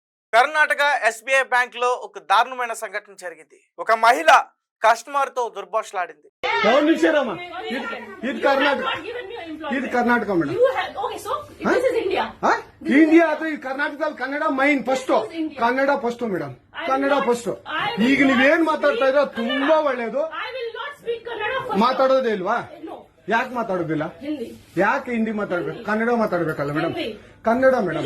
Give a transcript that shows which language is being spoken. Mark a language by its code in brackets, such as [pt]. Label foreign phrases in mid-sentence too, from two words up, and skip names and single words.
[te] కర్ణాటక ఎస్బీఐ బ్యాంక్ లో ఒక దారుణమైన సంఘటన జరిగింది. ఒక మహిళ కస్టమర్ తో దుర్భాషలాడింది. ఇది కర్ణాటక, ఇది కర్ణాటక మేడం. [kn] ಇಂಡಿಯಾ ಅದು ಈ ಕರ್ನಾಟಕದಲ್ಲಿ ಕನ್ನಡ ಮೈನ್ ಫಸ್ಟ್, ಕನ್ನಡ ಫಸ್ಟ್ ಮೇಡಮ್, ಕನ್ನಡ ಫಸ್ಟ್. ಈಗ ನೀವೇನ್ ಮಾತಾಡ್ತಾ ಇರೋ ತುಂಬಾ ಒಳ್ಳೇದು. ಮಾತಾಡೋದೇ ಇಲ್ವಾ? ಯಾಕೆ ಮಾತಾಡೋದಿಲ್ಲ? ಯಾಕೆ ಹಿಂದಿ ಮಾತಾಡ್ಬೇಕು? ಕನ್ನಡ ಮಾತಾಡ್ಬೇಕಲ್ಲ ಮೇಡಮ್. ಕನ್ನಡ ಮೇಡಮ್.